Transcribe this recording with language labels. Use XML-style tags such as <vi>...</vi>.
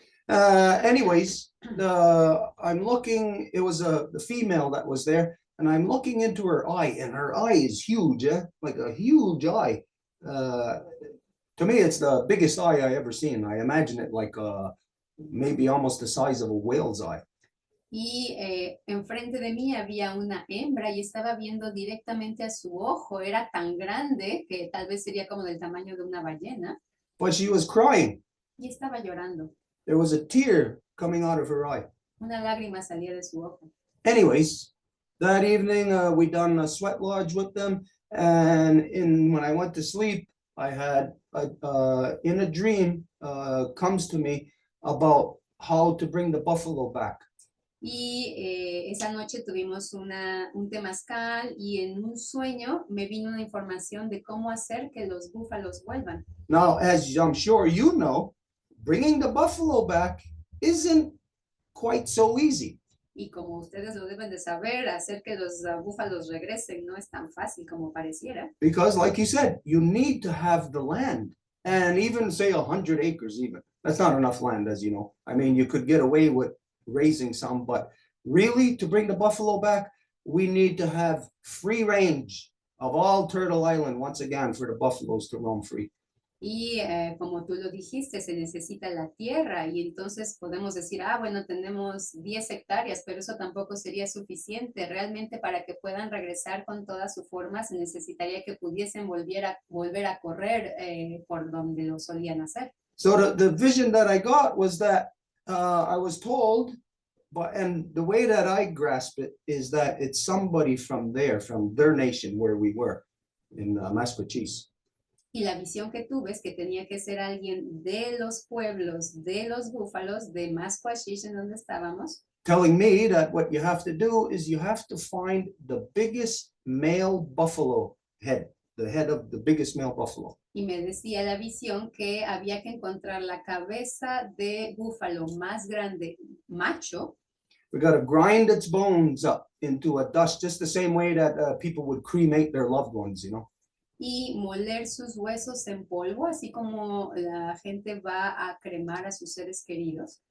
<en>Anyways, I'm looking, it was the female that was there, and I'm looking into her eye, and her eye is huge, like a huge eye. To me, it's the biggest eye I ever seen. I imagine it like maybe almost the size of a whale's eye.</en> <es>Y enfrente de mí había una hembra y estaba viendo directamente a su ojo. Era tan grande que tal vez sería como del tamaño de una ballena.</es> <en>But she was crying.</en> <es>Y estaba llorando.</es> <en>There was a tear coming out of her eye.</en> <es>Una lágrima salía de su ojo.</es> <en>Anyways, that evening we done a sweat lodge with them, and when I went to sleep, I had in a dream comes to me about how to bring the buffalo back.</en> <es>Y esa noche tuvimos un temazcal y en un sueño me vino una información de cómo hacer que los búfalos vuelvan.</es> <en>Now, as I'm sure you know, bringing the buffalo back isn't quite so easy.</en> <es>Y como ustedes lo deben de saber, hacer que los búfalos regresen no es tan fácil como pareciera.</es> <en>Because like you said, you need to have the land, and even say 100 acres even. That's not enough land, as you know. I mean, you could get away with raising some, but really to bring the buffalo back, we need to have free range of all Turtle Island once again for the buffaloes to roam free.</en> <es>Y como tú lo dijiste, se necesita la tierra y entonces podemos decir, bueno, tenemos 10 hectáreas, pero eso tampoco sería suficiente. Realmente para que puedan regresar con toda su forma se necesitaría que pudiesen volver a correr por donde lo solían hacer.</es> <en>So the vision that I got was that I was told, and the way that I grasp it is that it's somebody from there, from their nation where we were in Masquachis.</en> <es>Y la visión que tuve es que tenía que ser alguien de los pueblos, de los búfalos, de Masquachis, en donde estábamos.</es> <en>Telling me that what you have to do is you have to find the biggest male buffalo head, the head of the biggest male buffalo.</en> <es>Y me decía la visión que había que encontrar la cabeza de búfalo más grande, macho.</es> <en>We got to grind its bones up into a dust, just the same way that people would cremate their loved ones, you know.</en> <es>Y moler sus huesos en polvo, así como la gente va a cremar a sus seres queridos.</es>